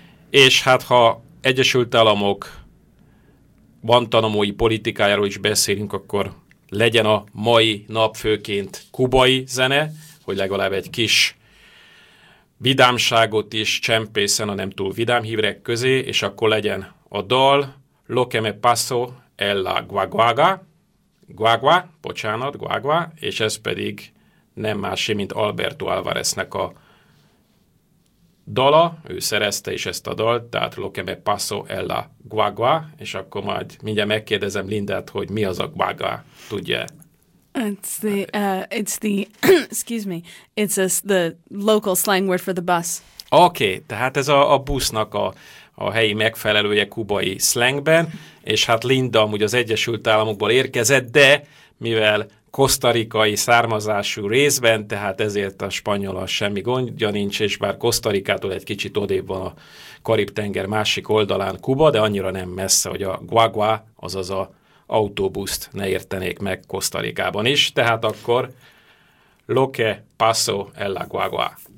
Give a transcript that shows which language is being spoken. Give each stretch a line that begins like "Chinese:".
Hungarian: És hát ha Egyesült Államok guantanamói politikájáról is beszélünk, akkor legyen a mai nap főként kubai zene, hogy legalább egy kis vidámságot is csempészen a nem túl vidám hívek közé, és akkor legyen a dal Lo que me paso en la guaguaga, guagua, bocsánat, guagua, és ez pedig nem másé, mint Alberto Álvareznek a dala, ő szerezte is ezt a dalt, tehát Lo que me paso en la guagua, és akkor majd mindjárt megkérdezem Lindát, hogy mi az a guagua, tudja-e?
English: It's the excuse me, it's the local slang word for the bus.
Hungarian: Okay, tehát ez a busznak a helyi megfelelője kubai slangben, és hát Linda amúgy az Egyesült Államokból érkezett, de mivel kosztarikai származású részben, tehát ezért a spanyola semmi gondja nincs, és bár Kosztarikától egy kicsit odébb van a Karib-tenger másik oldalán Kuba, de annyira nem messze, hogy a guagua, azaz a autóbuszt ne értenék meg Kosztarikában is, tehát akkor Lo que paso en la guagua.